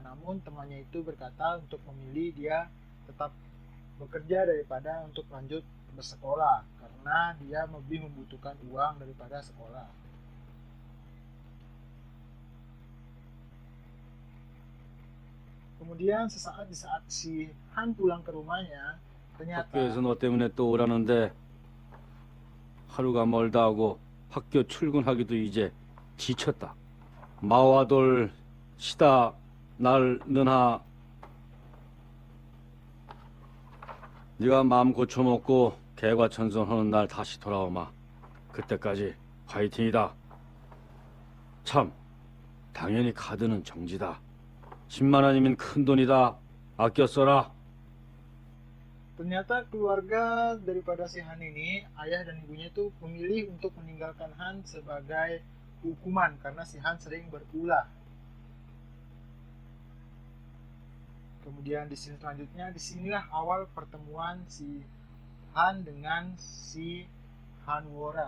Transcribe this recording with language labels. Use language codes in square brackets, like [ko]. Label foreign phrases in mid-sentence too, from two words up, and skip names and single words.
[id] Namun temannya itu berkata untuk memilih dia tetap bekerja daripada untuk lanjut bersekolah karena dia lebih membutuhkan uang daripada sekolah. Kemudian sesaat di saat si Han pulang ke rumahnya, ternyata [ko] 학교에서 너 때문에 또 오라는데 하루가 멀다 하고 학교 출근하기도 이제 지쳤다. 마와돌 시다 날 너나 네가 마음 고쳐먹고 개과천선하는 날 다시 돌아오마. 그때까지 화이팅이다. 참 당연히 카드는 정지다. 10만 원이면 큰 돈이다. 아껴 써라. [id] ternyata keluarga daripada si Han ini, ayah dan ibunya itu memilih untuk meninggalkan Han sebagai hukuman karena si Han sering berulah. Kemudian di sini selanjutnya, disinilah awal pertemuan si Han dengan si Han Woram.